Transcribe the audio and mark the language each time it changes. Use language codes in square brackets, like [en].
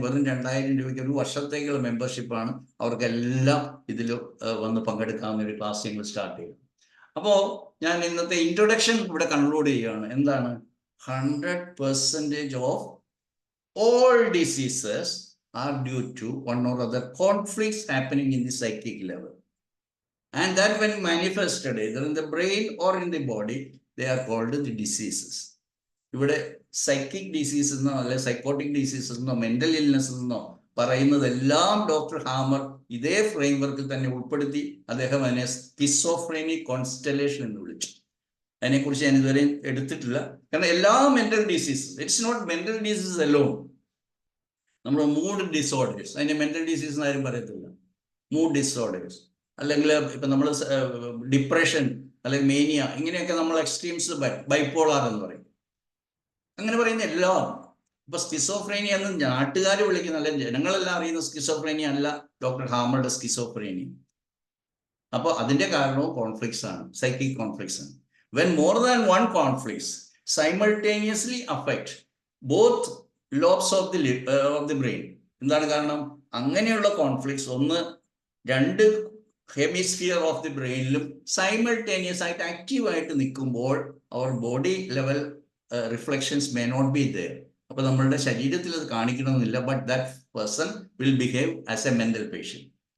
[ml] വെറും 2000 രൂപയ്ക്ക് ഒരു വർഷത്തേക്കുള്ള മെമ്പർഷിപ്പാണ്. അവർക്കെല്ലാം ഇതിൽ വന്ന് പങ്കെടുക്കാവുന്ന ഒരു ക്ലാസ് ഞങ്ങൾ സ്റ്റാർട്ട് ചെയ്യും. അപ്പോൾ ഞാൻ ഇന്നത്തെ ഇൻട്രൊഡക്ഷൻ ഇവിടെ കൺക്ലൂഡ് ചെയ്യുകയാണ്. എന്താണ്? [en] 100% of all diseases are due to one or other conflicts happening in the psychic level, and that when manifested either in the brain or in the body, they are called the diseases. [ml] ഇവിടെ psychic disease എന്നോ അല്ലെ psychotic disease എന്നോ mental illness എന്നോ പറയുന്നതെല്ലാം doctor hammer ഇതേ ഫ്രെയിംവർക്കിൽ തന്നെ ഉൾപ്പെടുത്തി അദ്ദേഹം അതിനെ സ്കിസോഫ്രീനിക് കോൺസ്റ്റലേഷൻ എന്ന് വിളിച്ചു. അതിനെക്കുറിച്ച് ഞാൻ ഇതുവരെ എടുത്തിട്ടില്ല. കാരണം എല്ലാ mental diseases, [en] It's not mental disease alone. [ml] നമ്മൾ മൂഡ് ഡിസോർഡേഴ്സ്, അതിനെ മെന്റൽ ഡിസീസ് എന്ന് ആരും പറയത്തില്ല. മൂഡ് ഡിസോർഡേഴ്സ്, അല്ലെങ്കിൽ ഇപ്പം നമ്മൾ ഡിപ്രഷൻ അല്ലെങ്കിൽ മേനിയ, ഇങ്ങനെയൊക്കെ നമ്മൾ എക്സ്ട്രീംസ്, ബൈപ്പോളാർ എന്ന് പറയും. അങ്ങനെ പറയുന്ന എല്ലാം. ഇപ്പൊ സ്കിസോഫ്രീനിയ എന്ന് നാട്ടുകാർ വിളിക്കുന്ന, അല്ലെങ്കിൽ ജനങ്ങളെല്ലാം അറിയുന്ന സ്കിസോഫ്രീനിയ അല്ല ഡോക്ടർ ഹാമറുടെ സ്കിസോഫ്രീനിയ. അപ്പോൾ അതിന്റെ കാരണവും കോൺഫ്ലിക്ട്സ് ആണ്, സൈക്കിക് കോൺഫ്ലിക്ട്സ് ആണ്. [en] When more than one conflicts simultaneously affect both lobes of the brain. [ml] എന്താണ് കാരണം? അങ്ങനെയുള്ള കോൺഫ്ലിക്ട്സ് രണ്ട് ഹെമിസ്ഫിയർ ഓഫ് ദി ബ്രെയിനിലും സൈമൾട്ടേനിയസ് ആയിട്ട് ആക്റ്റീവായിട്ട് നിൽക്കുമ്പോൾ അവർ body level reflections [en] May not be there. [ml] അപ്പൊ നമ്മളുടെ ശരീരത്തിൽ അത് കാണിക്കണമെന്നില്ല, [en] But that person will behave as a mental patient.